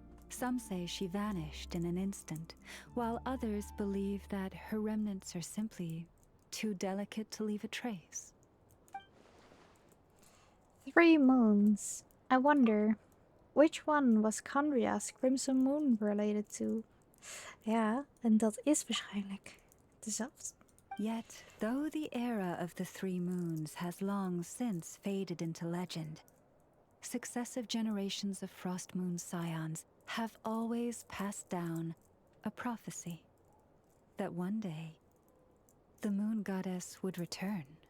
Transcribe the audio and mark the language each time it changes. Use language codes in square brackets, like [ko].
[en] Some say she vanished in an instant, while others believe that her remnants are simply too delicate to leave a trace. 3 moons. I wonder, which one was Kandria's Crimson Moon related to? [nl] Ja, en dat is waarschijnlijk dezelfde. [en] Yet, though the era of the 3 moons has long since faded into legend, successive generations of Frost Moon scions have always passed down a prophecy that one day the moon goddess would return.